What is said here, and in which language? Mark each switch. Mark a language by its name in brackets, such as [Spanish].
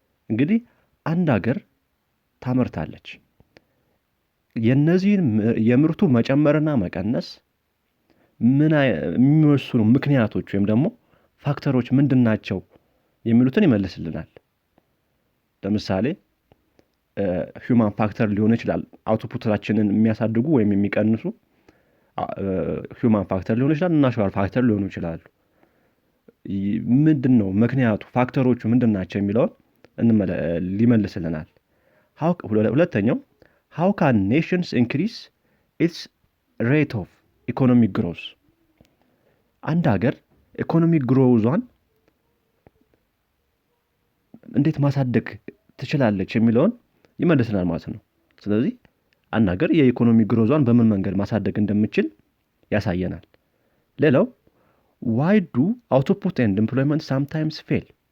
[Amharic] እንግዲህ አንድ ሀገር ታመርታለች። የነዚህን የምርቱ መጨመርና መቀነስ ምን የሚወስኑ ምክንያቶች ወይም ደግሞ ፋክተሮች ምንድናቸው የሚሉትን ይመልስልናል። ለምሳሌ ሂውማን ፋክተር ሊሆን ይችላል። አውትፑታችንን የሚያሳድጉ ወይም የሚቀንሱ ሂውማን ፋክተር ሊሆን ይችላል፣ ናቹራል ፋክተር ሊሆኑ ይችላሉ። ምንድነው ምክንያቱ? ፋክተሮቹ ምንድናቸው የሚለውን ሊመልስልናል። ሁለተኛው [English] how can nations increase its rate of economic growth? [Amharic] አንድ ሀገር ኢኮኖሚክ ግሮውዟን እንዴት ማሳደግ ትችላለች የሚለውን ይመልስልናል ማለት ነው። ስለዚህ አንድ ሀገር የኢኮኖሚ ግሮዟን በምን መንገድ ማሳደግ እንደምችል ያሳየናል። ሌላው [English] why do output and employment sometimes fail?